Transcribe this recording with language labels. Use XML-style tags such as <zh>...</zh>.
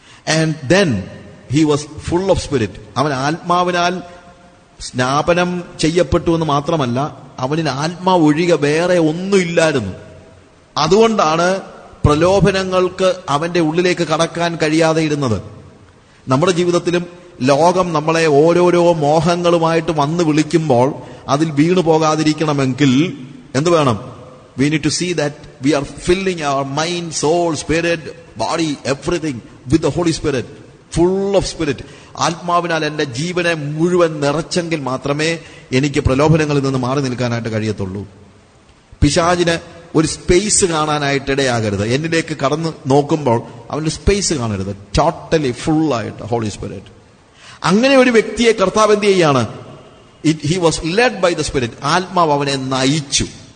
<en>And then he was full of spirit.</en> <ml>അവൻ ആത്മാവിനാൽ സ്നാപനം ചെയ്യപ്പെട്ടു എന്ന് മാത്രമല്ല, അവനിൽ ആത്മാവ് ഒഴികെ വേറെ ഒന്നുമില്ലായിരുന്നു. അതുകൊണ്ടാണ് പ്രലോഭനങ്ങൾക്ക് അവന്റെ ഉള്ളിലേക്ക് കടക്കാൻ കഴിയാതെ ഇരുന്നത്. നമ്മുടെ ജീവിതത്തിലും ലോകം നമ്മളെ ഓരോരോ മോഹങ്ങളുമായിട്ട് വന്ന് വിളിക്കുമ്പോൾ അതിൽ വീണു പോകാതിരിക്കണമെങ്കിൽ എന്ത് വേണം?</ml> <en>We need to see that we are filling our mind, soul, spirit, body, everything with the Holy Spirit. Full of Spirit.</en> <ml>ആത്മാവിനാൽ എന്റെ ജീവനെ മുഴുവൻ നിറച്ചെങ്കിൽ മാത്രമേ എനിക്ക് പ്രലോഭനങ്ങളിൽ നിന്ന് മാറി നിൽക്കാനായിട്ട് കഴിയത്തുള്ളൂ. പിശാചിന് ഒരു സ്പേസ് കാണാനായിട്ട് ഇടയാകരുത്. എന്നിലേക്ക് കടന്ന് നോക്കുമ്പോൾ അവന്റെ സ്പേസ് കാണരുത്. ടോട്ടലി ഫുള്ളായിട്ട് ഹോളി സ്പിരിറ്റ്. അങ്ങനെ ഒരു വ്യക്തിയെ കർത്താവ് എന്ത് ചെയ്യാണ്?</ml> <en>He was led by the spirit.</en> <ml>ആത്മാവ് അവനെ നയിച്ചു.</ml>